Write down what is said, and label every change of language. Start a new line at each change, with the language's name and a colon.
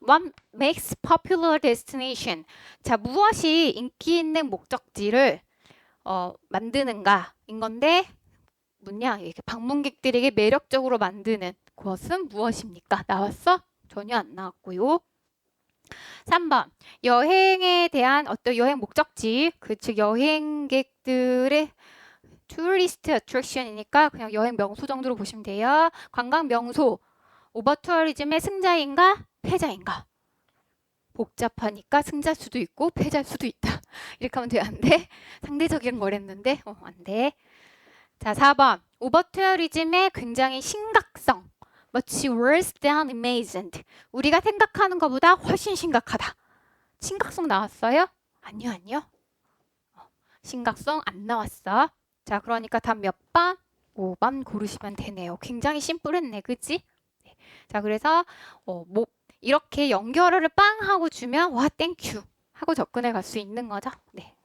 English: What makes popular destination?
Korean: 자, 무엇이 인기 있는 목적지를 만드는가인 건데 뭐냐? 이렇게 방문객들에게 매력적으로 만드는 그것은 무엇입니까? 나왔어? 전혀 안 나왔고요. 3번. 여행에 대한 어떤 여행 목적지, 즉 여행객들의 투리스트 어트랙션이니까 그냥 여행 명소 정도로 보시면 돼요. 관광 명소. 오버 투어리즘의 승자인가 패자인가? 복잡하니까 승자일 수도 있고 패자일 수도 있다. 이렇게 하면 돼. 안 돼? 상대적인 거랬는데 안 돼. 자, 4번. 오버 투어리즘의 굉장히 심각성.
English: Much worse than imagined.
Korean: 우리가 생각하는 것보다 훨씬 심각하다. 심각성 나왔어요? 아니요. 심각성 안 나왔어. 자, 그러니까 답 몇 번? 5번 고르시면 되네요. 굉장히 심플했네. 그치? 네. 자, 그래서 뭐 이렇게 연결어를 빵 하고 주면 와 땡큐 하고 접근해 갈 수 있는 거죠. 네.